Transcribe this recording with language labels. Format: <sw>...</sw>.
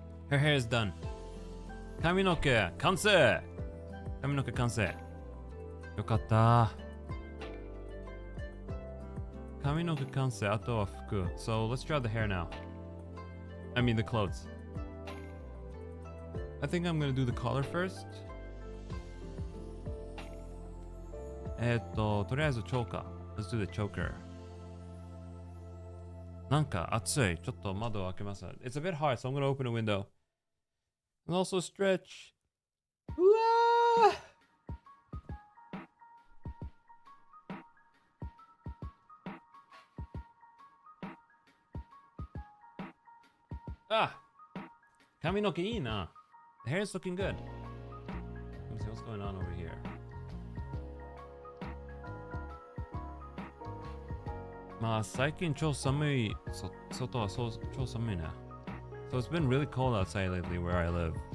<en>Her hair is done.</en> <ja>髪の毛完成。髪の毛完成。よかった。髪の毛完成。あとは服。</ja> <en>So let's draw the hair now. I mean the clothes. I think I'm gonna do the collar first.</en> <ja>とりあえずチョーカー。</ja> <en>Let's do the choker.</en> <ja>なんか暑い。ちょっと窓を開けます。</ja> <en>It's a bit hot, so I'm gonna open a window. And also stretch.</en> <ja>うわーあ、髪の毛いいな。</ja> <en>The hair is looking good. Let me see what's going on over here.</en> <ja>まあ最近超寒い。外は超寒いね。</ja> <en>So it's been really cold outside lately where I live.</en>